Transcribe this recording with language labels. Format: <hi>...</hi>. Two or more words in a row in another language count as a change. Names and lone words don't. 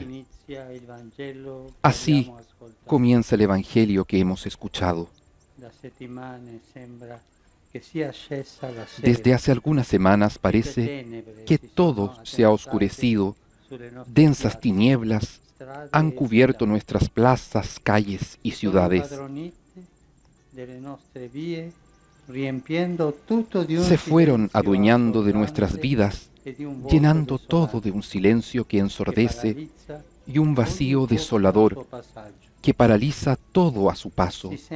<it>inizia il Vangelo che</it> <es>Así</es> <it>abbiamo ascoltato.</it> <es>comienza el Evangelio que hemos escuchado.</es> <it>Da settimane sembra che sia scesa la sera.</it> <es>Desde hace algunas semanas parece que todo se ha oscurecido, densas tinieblas han cubierto nuestras plazas, calles y ciudades. Se fueron adueñando de nuestras vidas, llenando todo de un silencio que ensordece y un vacío desolador que paraliza todo a su paso.</es>